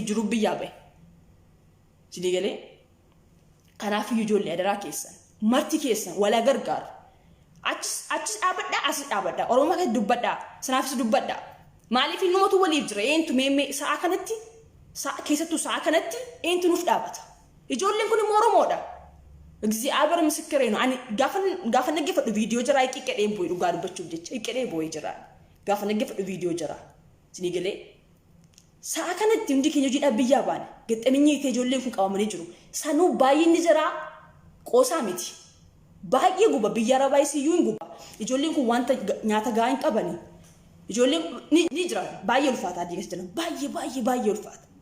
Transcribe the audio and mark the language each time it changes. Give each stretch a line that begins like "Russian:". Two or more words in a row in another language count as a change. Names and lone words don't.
Oromo: jiruuf biyyaa bahe sidii galee kanaaf iyyuu ijoollee adaraa keessan marti keessan walaa gargaaru achis dhaabadhaa asis dhaabadhaa oromoo keessatti dubbadhaa sanaafis dubbadhaa maaliif innumatu waliif jira eentu meemmee sa'a kanatti keessattuu sa'a kanatti eentu nuuf dhaabata ijoolleen kun immoo oromoodha
Amharic: እግዚአብሔር ምስክሬ ነው
Oromo: ani gaafa naggeeffadhu viidiyoo jira iqqedhee boo'ee dhugaa dubbachuuf jecha iqqedhee boo'ee jira gaafa naggeeffadhu viidiyoo jira sinii galee sa'a kanatti hundi keenya hojiidhaaf biyyaa baane gaxxaminyii ta'e ijoolleen kun qabamanii jiru sanuu baay'inni jira qoosaa miti baay'ee guba biyya arabaa isiyyuu hin guba ijoolleen kun wanta nyaata gahaa hin qabani ijoolleen ni jira baay'ee ulfaataa diigas jira baay'ee ulfaata